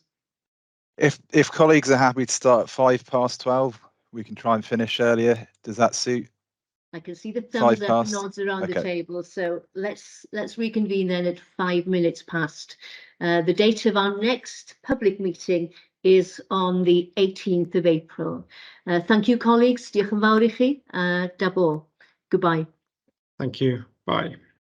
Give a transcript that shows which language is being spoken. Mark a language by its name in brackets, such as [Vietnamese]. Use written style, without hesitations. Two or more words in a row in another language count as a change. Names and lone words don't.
[English] If colleagues are happy to start at 12:05, we can try and finish earlier. Does that suit? I can see the thumbs up and 5 past? nods around the Okay. table, so let's reconvene then at 5 minutes past. The date of our next public meeting is on the 18th of April. Thank you, colleagues. [Welsh] Diolch yn fawr I chi. [English] Goodbye. Thank you. Bye.